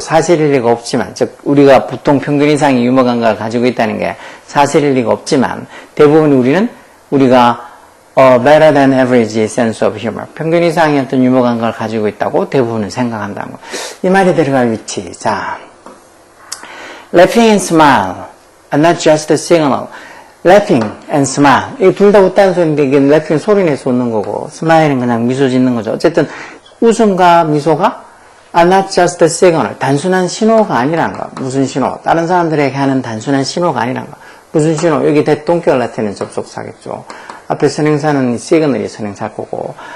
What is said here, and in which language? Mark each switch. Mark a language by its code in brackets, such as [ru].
[ko] 사실일 리가 없지만, 즉 우리가 보통 평균 이상의 유머 감각을 가지고 있다는 게 사실일 리가 없지만 대부분 우리가 [en] better than average sense of humor. [ko] 평균 이상의 어떤 유머 감각을 가지고 있다고 대부분은 생각한다는 거. 이 말이 들어갈 위치. [en] 자, laughing and smile are not just a signal. laughing and smile. [ko] 이 둘 다 웃다는 소리인데 이게 laughing 소리 내서 웃는 거고 smile은 그냥 미소 짓는 거죠. 어쨌든 웃음과 미소가 [en] are not just a signal. [ko] 단순한 신호가 아니란 거. 무슨 신호? 다른 사람들에게 하는 단순한 신호가 아니란 거. 무슨 신호? 여기 that don't care 나타내는 접속사겠죠. 앞에 선행사는 signal이 선행사일 거고.